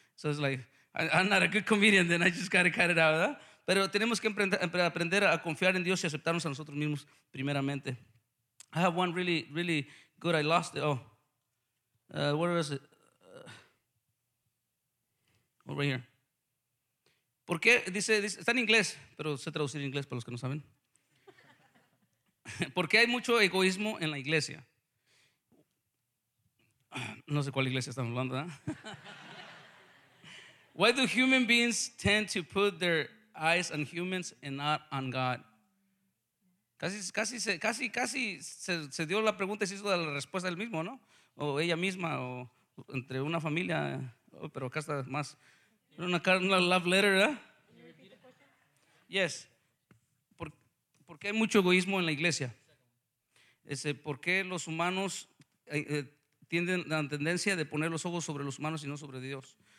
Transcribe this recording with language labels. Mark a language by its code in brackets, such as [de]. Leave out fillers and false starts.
[en] So it's like, I'm not a good comedian, then I just gotta cut it out, ¿verdad? [es] Pero tenemos que aprender a confiar en Dios y aceptarnos a nosotros mismos primeramente. [en] I have one really, really good. I lost it. Oh, where is it? Over here. [es] ¿Por qué? Dice, está en inglés, pero sé traducir en inglés para los que no saben. ¿Por qué hay mucho egoísmo en la iglesia? No sé cuál iglesia estamos hablando, ¿eh? [en] Why do human beings tend to put their eyes on humans and not on God? [es] Casi se dio la pregunta y se hizo la respuesta él mismo, ¿no? O ella misma, o entre una familia. Oh, pero acá está más. Era una [en] love letter, [es] ¿verdad? Yes. ¿Por qué hay mucho egoísmo en la iglesia? ¿Por qué los humanos tienden la tendencia de poner los ojos sobre los humanos y no sobre Dios?